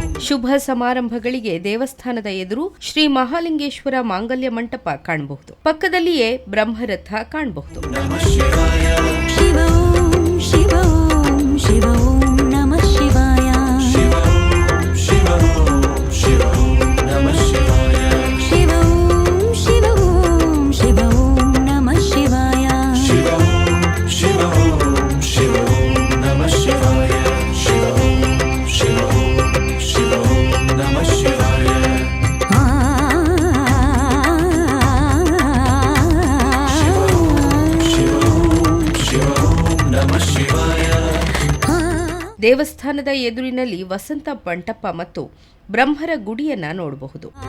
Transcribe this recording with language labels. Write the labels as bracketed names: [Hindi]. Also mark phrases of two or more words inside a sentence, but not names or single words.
[Kannada] ಶುಭ ಸಮಾರಂಭಗಳಿಗೆ ದೇವಸ್ಥಾನದ ಎದುರು ಶ್ರೀ ಮಹಾಲಿಂಗೇಶ್ವರ ಮಾಂಗಲ್ಯ ಮಂಟಪ ಕಾಣಬಹುದು. ಪಕ್ಕದಲ್ಲಿಯೇ ಬ್ರಹ್ಮರಥ ಕಾಣಬಹುದು. [Sanskrit] ಶಿವ ಓಂ ಶಿವ ಓಂ ಶಿವ ಓಂ ನಮಃ ಶಿವಾಯ. ಶಿವ ಓಂ ಶಿವ ಓಂ ನಮಃ ಶಿವಾಯ. ಶಿವ ಓಂ ಶಿವ ಓಂ ಶಿವ ಓಂ ನಮಃ ಶಿವಾಯ. ಶಿವ ಓಂ ಶಿವ ಓಂ ನಮಃ ಶಿವಾಯ. ಶಿವ ಓಂ ಶಿವ ಓಂ ಶಿವ ಓಂ ನಮಃ ಶಿವಾಯ. [Kannada] ದೇವಸ್ಥಾನದ ಎದುರಿನಲ್ಲಿ ವಸಂತ ಮಂಟಪ ಮತ್ತು ಬ್ರಹ್ಮರ ಗುಡಿಯನ್ನ ನೋಡಬಹುದು.